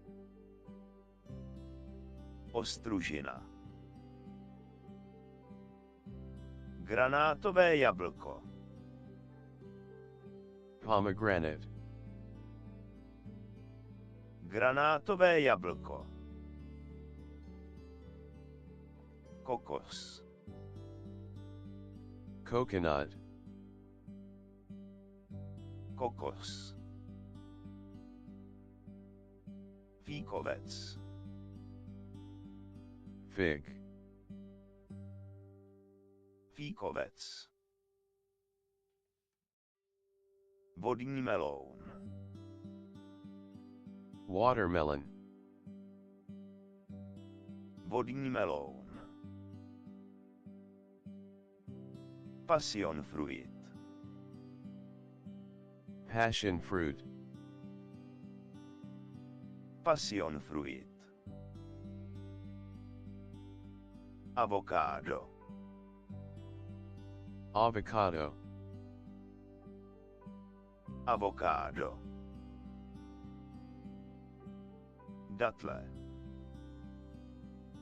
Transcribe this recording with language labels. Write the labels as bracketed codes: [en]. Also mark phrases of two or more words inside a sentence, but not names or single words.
[cs] Ostružina. Granátové jablko. [en] Pomegranate. [cs] Granátové jablko. Kokos. [en] Coconut. [cs] Kokos. Fíkovec. [en] Fig. [cs] Fíkovec. Vodní meloun. [en] Watermelon. [cs] Vodní meloun. [en] Passion fruit. Passion fruit. Passion fruit. [cs] Avokádo. [en] Avocado. [cs] Avokádo. Datle.